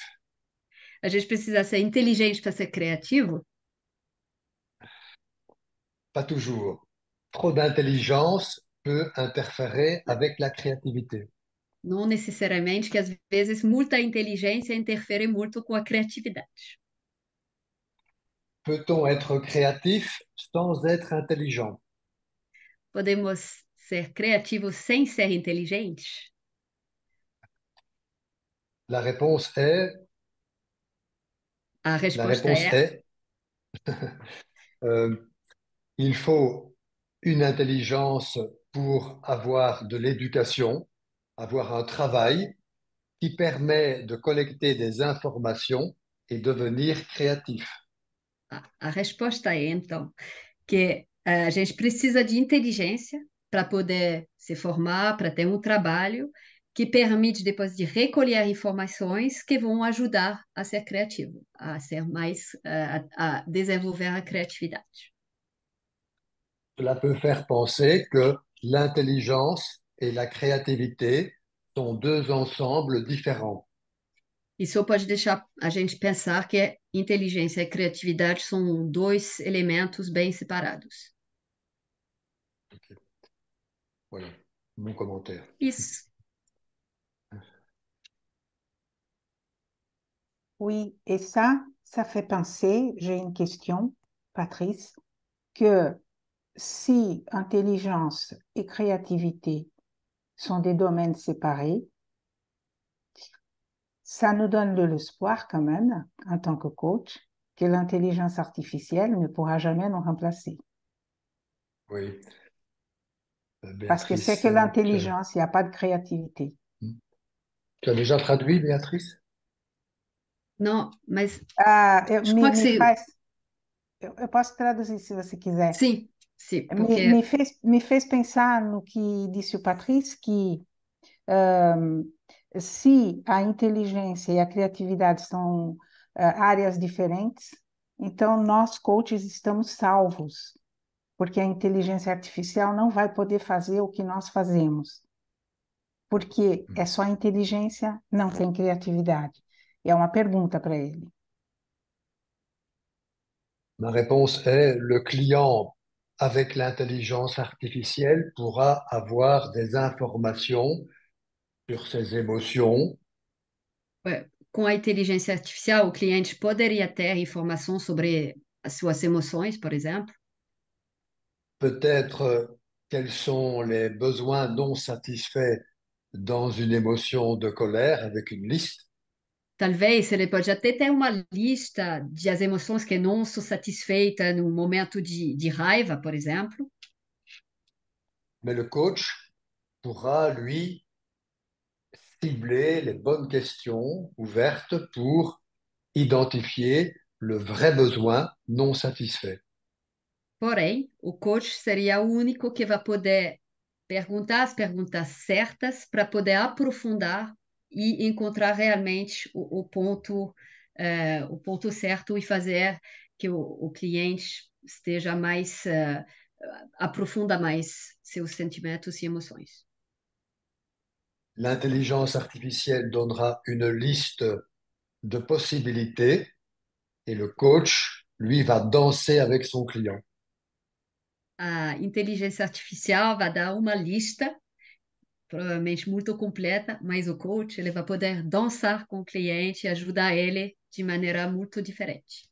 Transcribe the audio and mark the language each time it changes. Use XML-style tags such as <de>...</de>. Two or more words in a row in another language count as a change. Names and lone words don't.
<pt>A gente precisa ser inteligente para ser criativo?</pt> <fr>Pas toujours. Trop d'intelligence peut interférer avec la créativité.</fr> <pt>Não necessariamente, que às vezes muita inteligência interfere muito com a criatividade.</pt> <fr>Peut-on être créatif sans être intelligent?</fr> <pt>Podemos ser criativos sem ser inteligentes?</pt> <fr>La réponse est,</fr> <pt>A</pt> <fr>la</fr> <pt>resposta</pt> <fr>réponse</fr> <pt>é</pt> <fr>est euh, il faut une intelligence pour avoir de l'éducation, avoir un travail qui permet de collecter des informations et devenir créatif.</fr> <pt>a resposta é, então, que a gente precisa de inteligência para poder se formar, para ter um trabalho que permite depois de recolher informações que vão ajudar a ser criativo, a ser mais, a desenvolver a criatividade.</pt> <fr>Cela peut faire penser que l'intelligence et la créativité sont deux ensembles différents.</fr> <pt>Isso pode deixar a gente pensar que inteligência e criatividade são dois elementos bem separados.</pt> <fr>Voilà, mon commentaire.</fr> <pt>Isso.</pt> <fr>Oui, et ça fait penser, j'ai une question, Patrice, que si intelligence et créativité sont des domaines séparés, ça nous donne de l'espoir quand même, en tant que coach, que l'intelligence artificielle ne pourra jamais nous remplacer. Oui, Parce que c'est Béatrice, que l'intelligence, il n'y a pas de créativité. tu as déjà traduit, Béatrice?</fr> <pt>Não, mas Ah,</pt> <fr>je crois que c'est...</fr> <pt>eu posso traduzir se você quiser. Sim, sim, Me porque me fez pensar no que disse o Patrício, que ahm, se a inteligência e a criatividade são áreas diferentes, então nós, coaches, estamos salvos, porque a inteligência artificial não vai poder fazer o que nós fazemos, porque é só inteligência, não tem criatividade. É uma pergunta para ele.</pt> <fr>Ma réponse est le client, avec l'intelligence artificielle, pourra avoir des informations sur ses émotions,</fr> <pt>com a inteligência artificial, o cliente poderia ter informação sobre as suas emoções, por exemplo.</pt> <fr>peut-être quels sont les besoins non satisfaits dans une émotion de colère avec une liste,</fr> <pt>Talvez ele pode até ter uma lista de as emoções que não são satisfeitas no momento de raiva, por exemplo.</pt> <fr>mais le coach pourra, lui, cibler les bonnes questions ouvertes pour identifier le vrai besoin non satisfait.</fr> <pt>Porém, o coach seria o único que vai poder perguntar as perguntas certas para poder aprofundar e encontrar realmente o ponto certo e fazer que o cliente esteja mais, aprofunda mais seus sentimentos e emoções.</pt> <fr>L'intelligence artificielle donnera une liste de possibilités et le coach, lui, va danser avec son client.</fr> <pt>A inteligência artificial vai dar uma lista, provavelmente muito completa, mas o coach ele vai poder dançar com o cliente e ajudar ele de maneira muito diferente.</pt>